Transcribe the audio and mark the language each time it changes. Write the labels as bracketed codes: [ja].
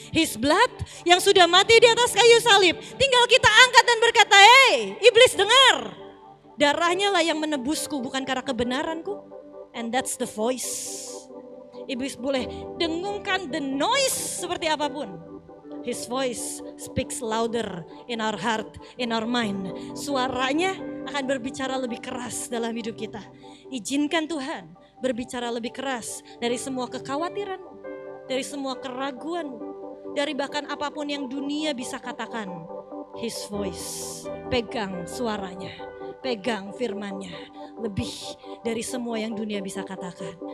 [en] His blood [id] yang sudah mati di atas kayu salib. Tinggal kita angkat dan berkata, hey iblis dengar. Darahnya lah yang menebusku, bukan karena kebenaranku. [en] And that's the voice. [id] Iblis boleh dengungkan the noise seperti apapun. [en] His voice speaks louder in our heart, in our mind. [id] Suaranya akan berbicara lebih keras dalam hidup kita. Izinkan Tuhan berbicara lebih keras dari semua kekhawatiranmu, dari semua keraguanmu, dari bahkan apapun yang dunia bisa katakan. [en] His voice, [id] pegang suaranya, pegang firmannya, lebih dari semua yang dunia bisa katakan.